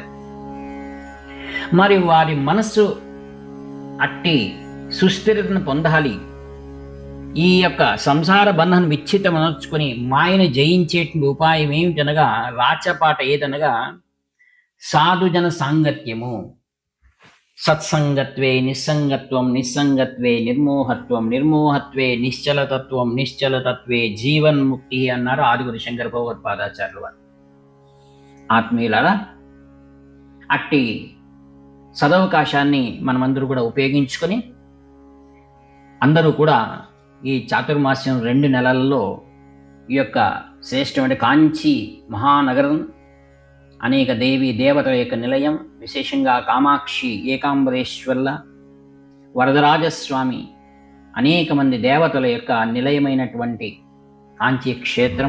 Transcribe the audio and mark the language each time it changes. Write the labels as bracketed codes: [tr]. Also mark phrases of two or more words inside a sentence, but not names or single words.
[te] మరి వారి మనస్సు అట్టి సుస్థిరతను పొందాలి, ఈ యొక్క సంసార బంధం విచ్ఛితమనర్చుకొని మాయను జయించేటువంటి ఉపాయం ఏమిటనగా, రాచపాట ఏదనగా సాధుజన సాంగత్యము. [sa] సత్సంగత్వే నిస్సంగత్వం, నిస్సంగత్వే నిర్మోహత్వం, నిర్మోహత్వే నిశ్చలతత్వం, నిశ్చలతత్వే జీవన్ముక్తి [te] అన్నారు ఆదిగురు శంకర భగవత్పాదాచార్యులు వారు. ఆత్మీయులారా, అట్టి సదవకాశాన్ని మనమందరూ కూడా ఉపయోగించుకొని అందరూ కూడా ఈ చాతుర్మాస్యం 2 నెలలలో ఈ యొక్క శ్రేష్టమైన కాంచీ మహానగరం, అనేక దేవీ దేవతల యొక్క నిలయం, విశేషంగా కామాక్షి ఏకాంబరేశ్వర్ల, వరదరాజస్వామి, అనేక మంది దేవతల యొక్క నిలయమైనటువంటి కాంచీ క్షేత్రం.